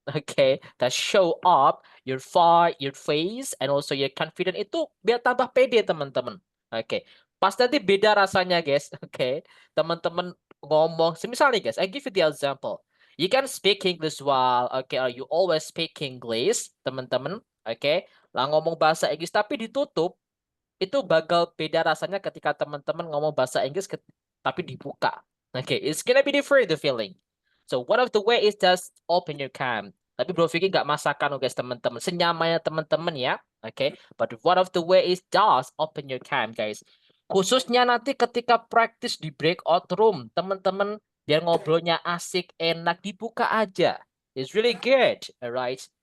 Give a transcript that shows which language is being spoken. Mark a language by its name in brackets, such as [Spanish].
[English] Okay, that show up your face and also your confident [Indonesian] itu biar tambah pede teman-teman. [English] Okay. [Indonesian] Pas nanti beda rasanya guys. Okay. Teman-teman ngomong, semisal nih guys, [English] I give you the example. You can speak English well, okay, or you always speak English, [Indonesian] teman-teman. [English] Okay. [Indonesian] Lah ngomong bahasa Inggris tapi ditutup, itu bakal beda rasanya ketika teman-teman ngomong bahasa Inggris tapi dibuka. [English] Okay, it's gonna be different the feeling. So one of the way is just open your cam. [Indonesian] Tapi Bro Vicky nggak masakan guys teman-teman. Senyamannya teman-teman ya. [English] Okay, but one of the way is just open your cam guys. [Indonesian] Khususnya nanti ketika practice di breakout room, teman-teman biar ngobrolnya asik, enak, dibuka aja. [English] It's really good, alright?